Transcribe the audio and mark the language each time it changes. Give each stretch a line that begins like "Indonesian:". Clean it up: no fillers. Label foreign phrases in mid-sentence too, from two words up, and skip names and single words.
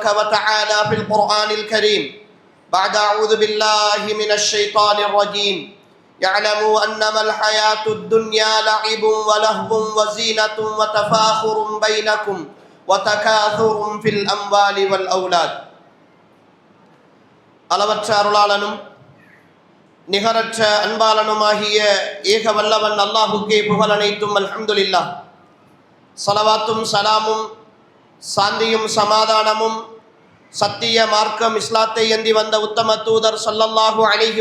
Arabic: وتعالى في القرآن الكريم بعد أعوذ بالله من الشيطان الرجيم يعلموا أنما الحياة الدنيا لعب ولهو وزينة وتفاخر بينكم وتكاثر في الأموال والأولاد
Tamil: அளவற்ற அருளாளனும் நிகரற்ற அன்பாளனுமாகிய ஏக வல்லவன் அல்லாஹுக்கே புகழ் அனைத்தும்
Arabic: الحمد لله. ஸலவாத்தும் சலாமும் சாந்தியும் சமாதானமும் சத்திய மார்க்கம் இஸ்லாத்தை ஏந்தி வந்த உத்தம தூதர் صلى الله عليه